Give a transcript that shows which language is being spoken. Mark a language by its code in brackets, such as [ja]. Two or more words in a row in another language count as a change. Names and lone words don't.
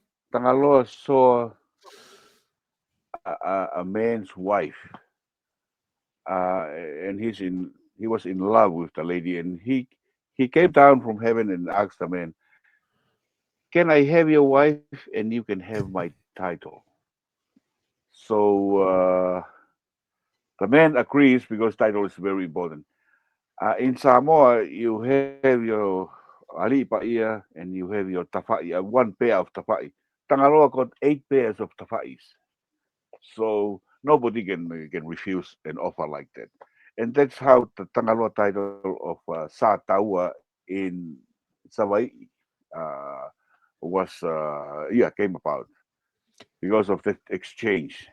[en] Tangaloa saw a man's wife, and he was in love with the lady, and he came down from heaven and asked the man, "Can I have your wife, and you can have my title?" So the man agrees because title is very important. In Samoa, you have your alipaia and you have your tafa'i, one pair of tafa'i. Tangaloa got 8 pairs of tafa'is. So nobody can refuse an offer like that. And that's how the Tangaloa title of Sa Taua in Savai'i uh, was, came about because of that exchange.